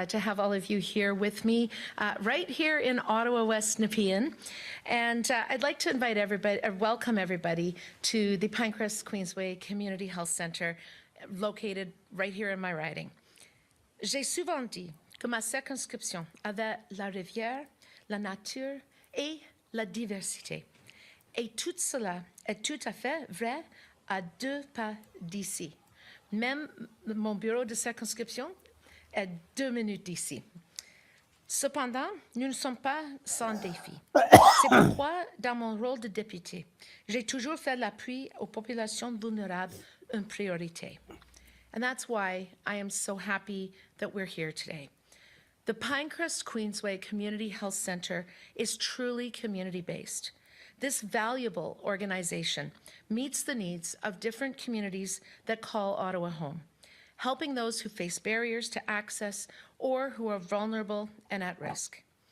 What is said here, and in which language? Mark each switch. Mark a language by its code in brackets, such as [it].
[en] To have all of you here with me right here in Ottawa, West Nepean. And I'd like to invite everybody, welcome everybody to the Pinecrest Queensway Community Health Centre located right here in my riding. [fr] J'ai souvent dit que ma circonscription avait la rivière, la nature et la diversité. Et tout cela est tout à fait vrai à 2 pas d'ici. Même mon bureau de circonscription est 2 minutes d'ici. Cependant, nous ne sommes pas sans défi. C'est pourquoi, dans mon rôle de député, j'ai toujours fait l'appui aux populations vulnérables une priorité. [en] And that's why I am so happy that we're here today. The Pinecrest Queensway Community Health Centre is truly community-based. This valuable organization meets the needs of different communities that call Ottawa home, helping those who face barriers to access or who are vulnerable and at risk.